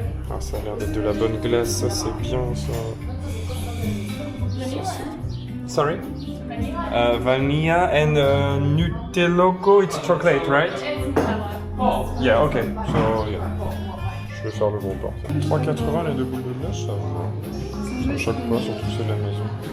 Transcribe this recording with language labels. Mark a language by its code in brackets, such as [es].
[fr] Ah, ça a l'air d'être de la bonne glace, ça c'est bien ça. [en] Sorry? Vanilla and Nutelloco, it's chocolate, right? Yeah, okay. So, yeah. [fr] Je vais faire le bon port. 3,80 les 2 boules de glace, ça me choque pas, surtout c'est de la maison.